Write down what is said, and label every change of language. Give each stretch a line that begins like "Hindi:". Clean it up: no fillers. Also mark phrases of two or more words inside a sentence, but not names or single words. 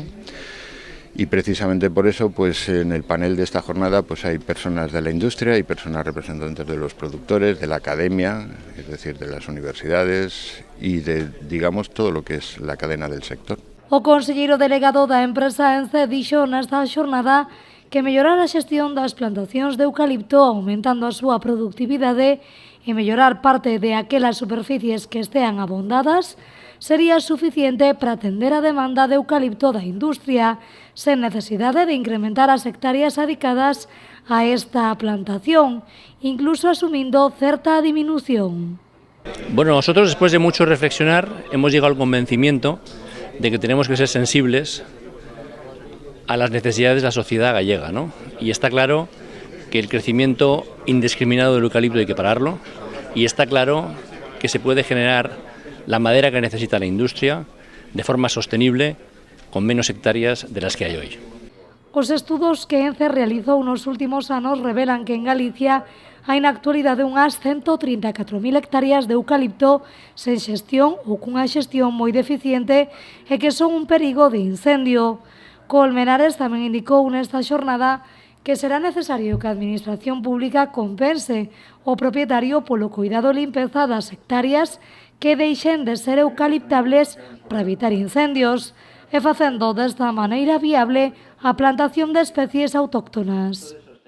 Spanish: Y precisamente por eso, pues en el panel de esta jornada, pues hay personas de la industria, hay personas representantes de los productores, de la academia, es decir, de las universidades y de, digamos, todo lo que es la cadena del sector.
Galician: O conselleiro delegado da empresa ENCE dixo nesta xornada que mellorar a xestión das plantacións de eucalipto aumentando a súa productividade e mellorar parte de aquelas superficies que estean abondadas sería suficiente para atender a demanda de eucalipto da industria, sen necesidade de incrementar as hectáreas adicadas a esta plantación, incluso asumindo certa diminución.
Spanish: Bueno, nosotros después de mucho reflexionar hemos llegado al convencimiento de que tenemos que ser sensibles a las necesidades de la sociedad gallega, ¿no? Y está claro que el crecimiento indiscriminado del eucalipto hay que pararlo y está claro que se puede generar la madera que necesita la industria de forma sostenible con menos hectáreas de las que hay hoy.
Galician: Os estudos que ENCE realizou nos últimos anos revelan que en Galicia hai na actualidade unhas 134.000 hectáreas de eucalipto sen xestión ou cunha xestión moi deficiente e que son un perigo de incendio. Colmenares tamén indicou nesta xornada que será necesario que a Administración Pública compense o propietario polo cuidado e limpeza das hectáreas que deixen de ser eucaliptables para evitar incendios e facendo desta maneira viable a plantación de especies autóctonas.